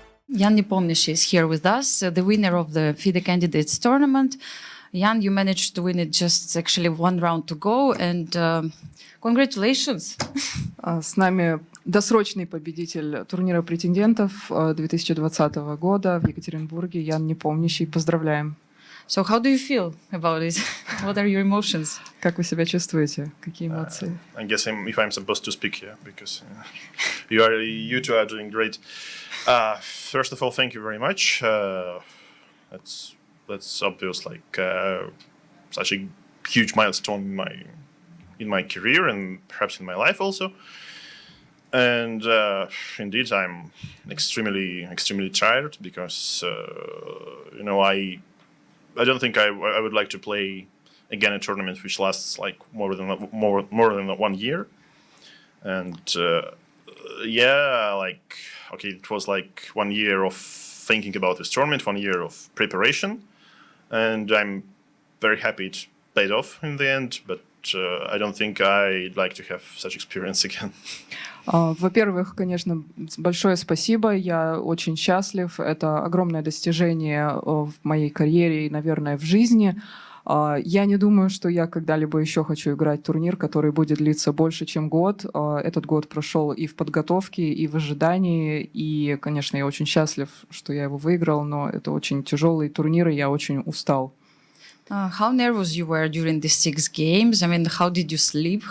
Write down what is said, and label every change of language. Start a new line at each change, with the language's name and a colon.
English: Ian Nepomniachtchi is here with us, the winner of the FIDE Candidates tournament. Ian, you managed to win it just actually one round to go, and congratulations.
Russian: С нами досрочный победитель турнира претендентов 2020 года в Екатеринбурге, Ян Непомнящий. Поздравляем.
English: So how do you feel about it? What are your emotions?
Russian: Как вы себя чувствуете? Какие эмоции?
English: I guess if I'm supposed to speak here, because you two are doing great. First of all, thank you very much. That's obvious, like such a huge milestone in my career and perhaps in my life also. And indeed, I'm extremely tired because I don't think I would like to play again a tournament which lasts like more than 1 year. And it was like 1 year of thinking about this tournament, 1 year of preparation, and I'm very happy it paid off in the end, but I don't think I'd like to have such experience again.
Russian: Во-первых, конечно, большое спасибо. Я очень счастлив. Это огромное достижение в моей карьере и, наверное, в жизни. Я не думаю, что я когда-либо еще хочу играть турнир, который будет длиться больше, чем год. Этот год прошел и в подготовке, и в ожидании. И, конечно, я очень счастлив, что я его выиграл, но это очень тяжелый турнир, и я очень устал.
English: How nervous you were during the 6 games? I mean, how did you sleep?